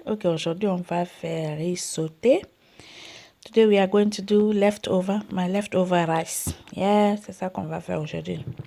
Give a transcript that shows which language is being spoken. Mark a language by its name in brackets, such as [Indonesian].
[French] Ok, aujourd'hui on va faire riz sauté. [English] Today we are going to do my leftover rice. [French] Yeah, c'est ça qu'on va faire aujourd'hui.